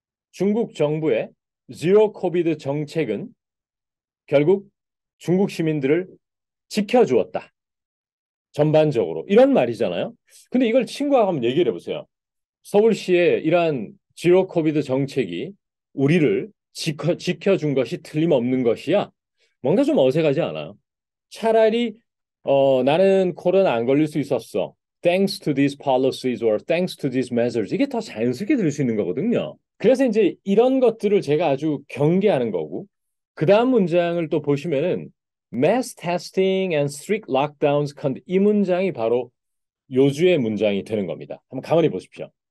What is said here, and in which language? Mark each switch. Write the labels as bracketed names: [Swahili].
[Korean] 중국 정부의 제로 코비드 정책은 결국 중국 시민들을 지켜주었다. 전반적으로. 이런 말이잖아요. 근데 이걸 친구하고 한번 얘기를 해보세요. 서울시의 이러한 제로 코비드 정책이 우리를 지켜준 것이 틀림없는 것이야. 뭔가 좀 어색하지 않아요? 차라리 나는 코로나 안 걸릴 수 있었어. [English] Thanks to these policies or thanks to these measures. [Korean] 이게 더 자연스럽게 들을 수 있는 거거든요. 그래서 이제 이런 것들을 제가 아주 경계하는 거고, 그 다음 문장을 또 보시면은 [English] mass testing and strict lockdowns [Korean] 이 문장이 바로 요주의 문장이 되는 겁니다. 한번 가만히 보십시오.